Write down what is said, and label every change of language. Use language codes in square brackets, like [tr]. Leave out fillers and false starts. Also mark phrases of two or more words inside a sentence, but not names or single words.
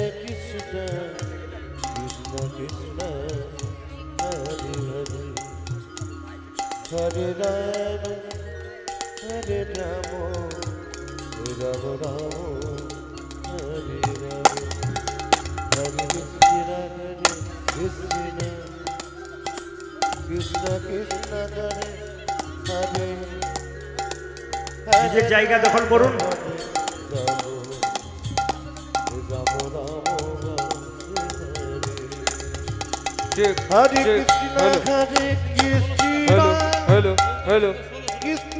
[sa] Krishna, Krishna Krishna, Hare Hare, Hare Rama, Hare Rama, Rama Rama, Hare Hare, Hare Krishna, Hare Krishna, Krishna Krishna, Hare Hare. [bn] নিজের জায়গা দখল করুন। হরে কৃষ্ণ হরে কৃষ্ণ [en] hello hello [bn] কৃষ্ণ